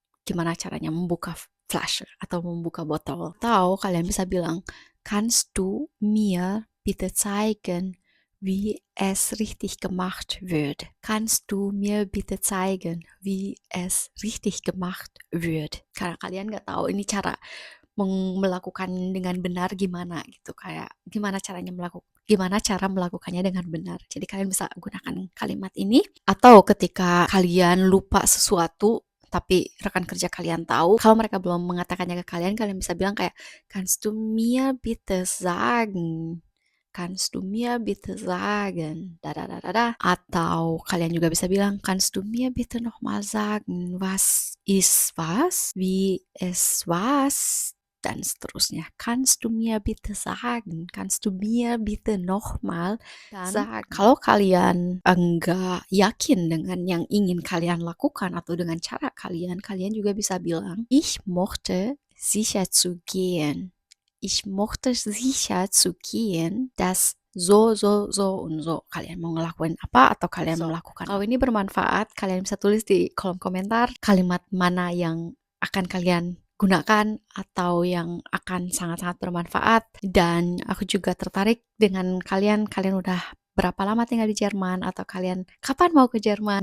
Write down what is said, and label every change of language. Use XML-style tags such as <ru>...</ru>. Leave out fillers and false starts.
<id>Gimana caranya membuka flasche atau membuka botol. Atau kalian bisa bilang,</id> <de>kannst du mir bitte zeigen, wie es richtig gemacht wird? Kannst du mir bitte zeigen, wie es richtig gemacht wird?</de> <id>Karena kalian nggak tahu ini cara melakukan dengan benar gimana gitu, kayak gimana cara melakukannya dengan benar. Jadi kalian bisa gunakan kalimat ini, atau ketika kalian lupa sesuatu, tapi rekan kerja kalian tahu, kalau mereka belum mengatakannya ke kalian, kalian bisa bilang kayak,</id> <de>"Kannst du mir bitte sagen? Kannst du mir bitte sagen? Da da da da da."</de> <id>Atau kalian juga bisa bilang,</id> <de>"Kannst du mir bitte noch mal sagen, was ist was? Wie es was?"</de> <id>Dan seterusnya.</id> <de>"Kannst du mir bitte sagen? Kannst du mir bitte noch mal sagen?"</de> <id>Kalau kalian enggak yakin dengan yang ingin kalian lakukan atau dengan cara kalian, kalian juga bisa bilang,</id> <de>"Ich mochte sicher zu gehen. Ich mochte sicher zu gehen, dass so, so, so, und so."</de> <id>Kalian mau ngelakuin apa atau kalian melakukan kalau ini bermanfaat, kalian bisa tulis di kolom komentar kalimat mana yang akan kalian gunakan atau yang akan sangat-sangat bermanfaat. Dan aku juga tertarik dengan kalian udah berapa lama tinggal di Jerman atau kalian kapan mau ke Jerman.</id>